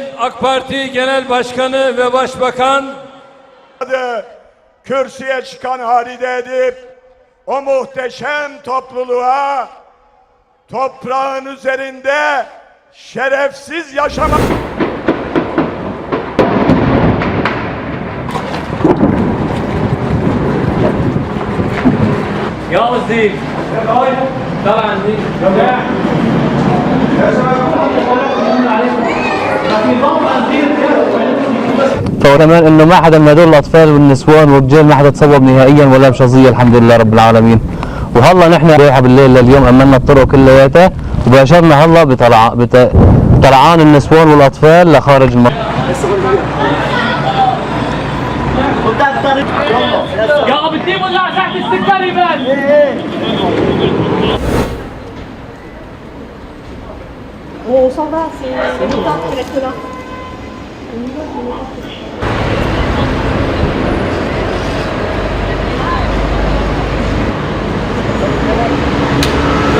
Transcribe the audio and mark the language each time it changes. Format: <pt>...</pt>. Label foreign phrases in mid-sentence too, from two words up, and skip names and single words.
<tr>AK Parti Genel Başkanı ve Başbakan kürsüye çıkan halide edip o muhteşem topluluğa toprağın üzerinde şerefsiz yaşamak</tr> <ar>يا وزير طبعا دي وكمان انه ما حدا من هدول الاطفال والنسوان والرجال ما حدا تصوب نهائيا ولا بشظيه الحمد لله رب العالمين. وهلا نحن رايحه بالليل لليوم امنا الطرق كلياتها وباشرنا هلا بطلعان النسوان والاطفال لخارج المنطقه. يا بدي ولع تحت السكر يبان.</ar> <fr>On s'en va, c'est le temps qui reste là. On y va.</fr>